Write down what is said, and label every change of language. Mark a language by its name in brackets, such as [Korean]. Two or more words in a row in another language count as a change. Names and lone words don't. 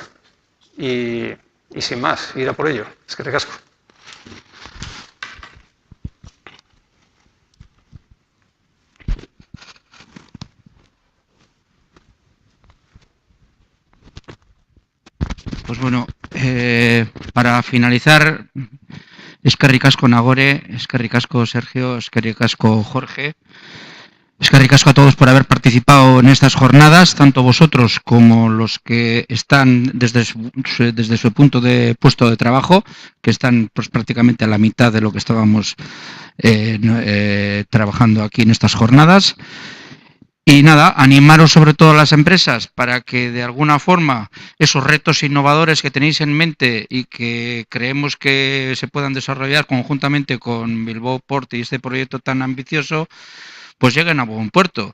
[Spanish] Y sin más, ir a por ello. Es que recasco. Pues bueno, para finalizar, [Basque] eskerrik asko Nagore, eskerrik asko Sergio, eskerrik asko Jorge, eskerrik asko [Spanish] a todos por haber participado en estas jornadas, tanto vosotros como los que están desde su punto de puesto de trabajo, que están pues prácticamente a la mitad de lo que estábamos trabajando aquí en estas jornadas. Y nada, animaros sobre todo a las empresas para que de alguna forma esos retos innovadores que tenéis en mente y que creemos que se puedan desarrollar conjuntamente con Bilbao Port y este proyecto tan ambicioso, pues lleguen a buen puerto.